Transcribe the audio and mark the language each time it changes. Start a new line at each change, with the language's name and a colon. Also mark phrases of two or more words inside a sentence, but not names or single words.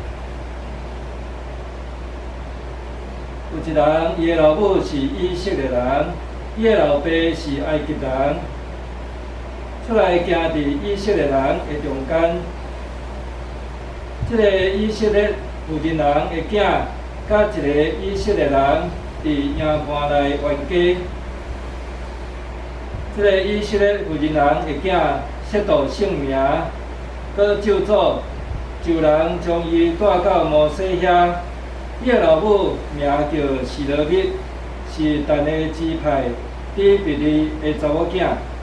Min Nan Chinese: 有一人，伊的老母是以色列人，伊的老爸是埃及人。出来行伫以色列人的中间，即个以色列妇人人的囝，甲一个以色列人伫营盘内冤家。即个以色列妇人人的囝亵渎圣名，搁咒诅，就人将伊带到摩西遐。伊的老母名叫示罗密，是但的支派底比利的查某囝。